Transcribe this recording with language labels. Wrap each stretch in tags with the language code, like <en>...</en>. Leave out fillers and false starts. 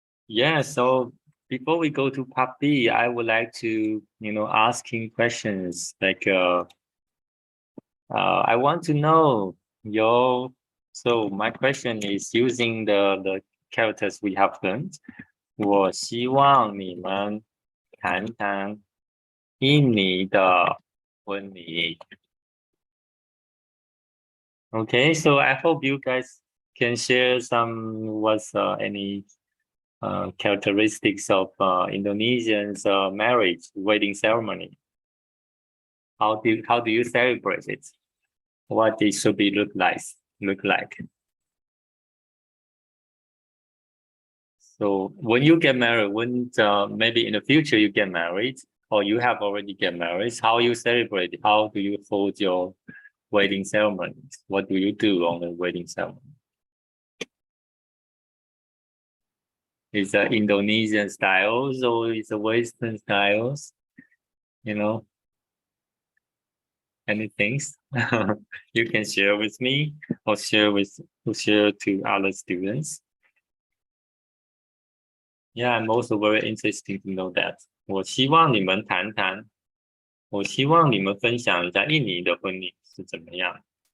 <en>Yeah, so before we go to part B, I would like to, asking questions like I want to know your so my question is using the characters we have learned.</en> <zh>我希望你们谈谈印尼的婚礼。</zh> <en>Okay, so I hope you guys can share what's any characteristics of Indonesian's marriage wedding ceremony. How do you celebrate it? What it should be look like. So when you get married, when maybe in the future you get married, or you have already get married, how you celebrate? How do you hold your wedding ceremonies? What do you do on the wedding ceremony? Is it Indonesian styles or is it Western styles? Any things you can share with me or share to other students? Yeah, I'm also very interested to know that.</en> <zh>我希望你们谈谈，我希望你们分享一下印尼的婚礼是怎么样。</zh>